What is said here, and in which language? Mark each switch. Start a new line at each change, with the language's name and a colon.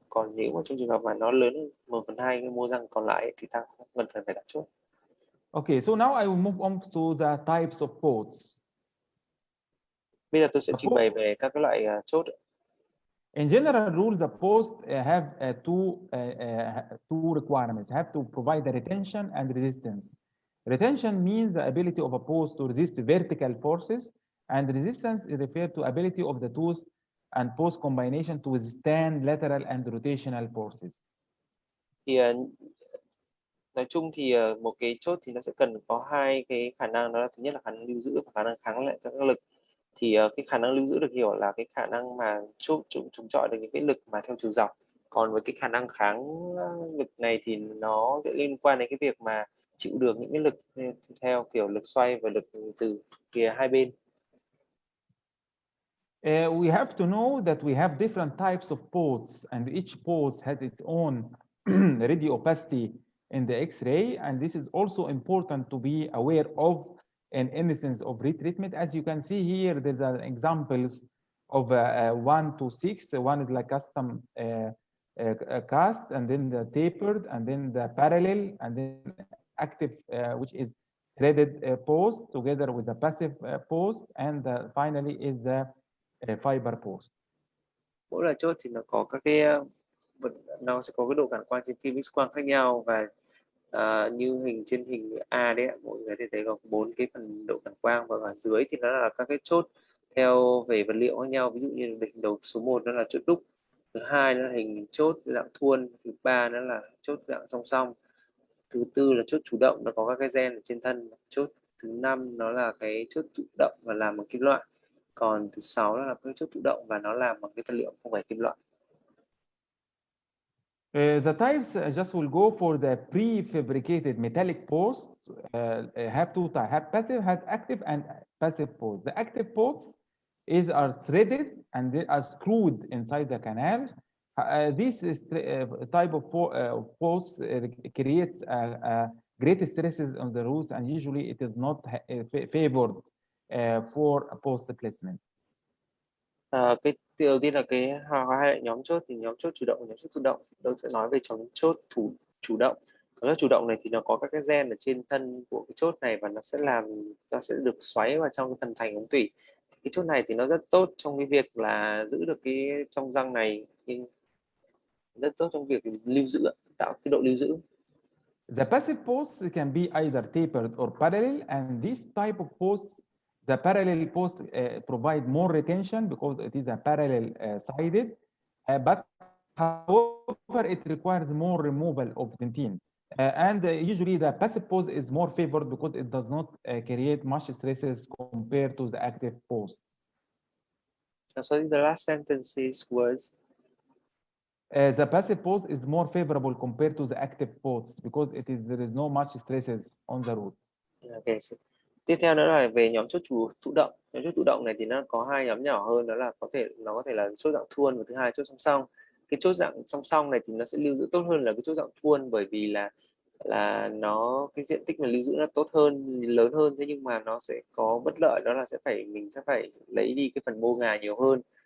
Vietnamese: Còn nếu mà trong trường hợp mà nó lớn hơn 1/2 cái mô răng còn lại thì ta không cần phải đặt chốt.
English: Okay, so now I will move on to the types of posts.
Vietnamese: Bây giờ tôi sẽ trình bày về các cái loại chốt.
English: In general rules, the post have two requirements. Have to provide the retention and resistance. Retention means the ability of a post to resist vertical forces, and resistance is referred to ability of the tooth and post combination to withstand lateral and rotational forces.
Vietnamese: Thì nói chung thì một cái chốt thì nó sẽ cần có hai cái khả năng, đó là thứ nhất là khả năng lưu giữ và khả năng kháng lại các lực. Thì cái khả năng lưu giữ được hiểu là cái khả năng mà chống chọi được những cái lực mà theo chiều dọc. Còn với cái khả năng kháng lực này thì nó sẽ liên quan đến cái việc mà chịu được những cái lực theo kiểu lực xoay và lực từ phía hai bên.
English: We have to know that we have different types of posts, and each post has its own radio opacity in the X-ray, and this is also important to be aware of in instance of retreatment. As you can see here, there's examples of 1 to 6. One is like custom cast, and then the tapered, and then the parallel, and then active, which is threaded post together with the passive post, and finally is the fiber post.
Vietnamese: Mỗi loại chốt thì nó có các cái nó sẽ có cái độ cản quang trên phim X quang khác nhau, và như trên hình A đấy, mọi người thấy có 4 cái phần độ cản quang, và ở dưới thì nó là các cái chốt theo về vật liệu khác nhau. Ví dụ như hình đầu số 1 nó là chốt đúc, thứ hai nó là hình chốt dạng thuôn, thứ ba nó là chốt dạng song song, thứ tư là chốt chủ động, nó có các cái gen ở trên thân, chốt thứ 5 nó là cái chốt chủ động và làm bằng kim loại, còn thứ 6 nó là cái chốt chủ động và nó làm bằng cái vật liệu không phải kim loại.
English: The types just will go for the prefabricated metallic posts. Have two types: have passive, have active, and passive posts. The active posts are threaded and they are screwed inside the canal. This is type of posts creates great stresses on the roots, and usually it is not favored for a post placement.
Vietnamese: Cái đầu tiên là cái hai nhóm chốt, thì nhóm chốt chủ động và nhóm chốt thụ động. Tôi sẽ nói về nhóm chốt chủ động. Chốt chủ động này thì nó có các cái gen ở trên thân của cái chốt này, và nó sẽ được xoáy vào trong cái phần thành ống tủy. Cái chốt này thì nó rất tốt trong cái việc là giữ được cái trong răng này, nhưng rất tốt trong việc lưu giữ, tạo cái độ lưu giữ.
English: The passive posts can be either tapered or parallel, and this type of posts, the parallel posts provide more retention because it is a parallel sided, but however it requires more removal of dentin. And usually the passive post is more favored because it does not create much stresses compared to the active post. Sorry, the last sentences was The passive pose is more favorable compared to the active pose because there is no much stresses on the root. okay.
Vietnamese: So, tiếp theo nữa là về nhóm chốt thụ động. Nhóm chốt thụ động này thì nó có hai nhóm nhỏ hơn, đó là nó có thể là chốt dạng thuôn và thứ hai chốt song song. Cái chốt dạng song song này thì nó sẽ lưu giữ tốt hơn là cái chốt dạng thuôn, bởi vì là nó cái diện tích mà lưu giữ nó tốt hơn, lớn hơn, thế nhưng mà nó sẽ có bất lợi, đó là mình sẽ phải lấy đi cái phần mô ngà nhiều hơn.